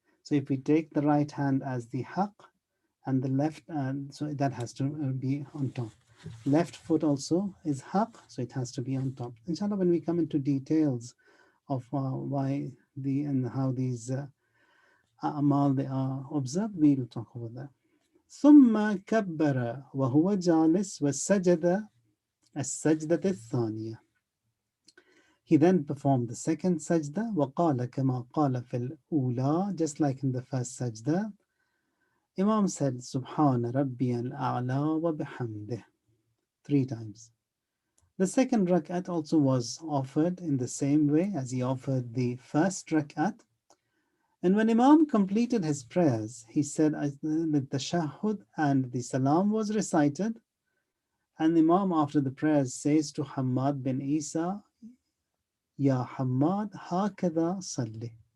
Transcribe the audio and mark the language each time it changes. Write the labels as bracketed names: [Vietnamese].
[English] So if we take the right hand as the haq and the left, so that has to be on top. Left foot also is haq, so it has to be on top. Inshallah, when we come into details of why and how these a'mal they are observed, we will talk about that. [Arabic] ثم كبر وهو جالس وسجد السجدة الثانية. [English] He then performed the second sajda [Arabic] وقال كما قال في الأولى, [English] just like in the first sajda. Imam said [Arabic] سبحان ربي الأعلى وبحمده [English] 3 times. The second rak'at also was offered in the same way as he offered the first rak'at. And when Imam completed his prayers, he said the tashahhud and the salam was recited. And Imam after the prayers says to Hammad bin Isa, [Arabic] Ya Hammad, hakada salli.